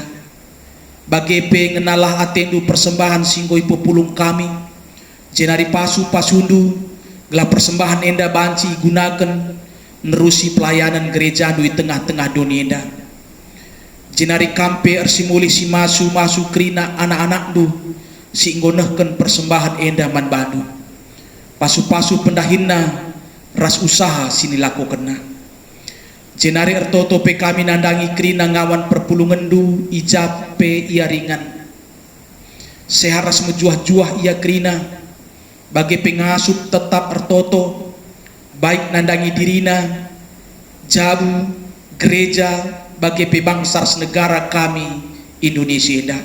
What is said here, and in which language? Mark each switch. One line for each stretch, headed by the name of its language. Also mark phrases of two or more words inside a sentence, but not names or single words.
Batak Karo: Bagepe ngenalah atendu persembahan singgoi pepulung kami, jenari pasu-pasundu, gelah persembahan enda banci gunakan nerusi pelayanan gereja di tengah-tengah dunia enda. Jenari kampe ersimuli si masu kerina anak-anak du si ngonehken persembahan enda man bandu. Pasu-pasu pendahina ras usaha sini lakukan. Jenari ertoto pe kami nandangi kerina ngawan perpulungan du ijape ia ringan. Seharas mejuah-juah ia kerina bagi pengasup tetap ertoto baik nandangi dirina jabu gereja bagi bangsa negara kami Indonesia enda.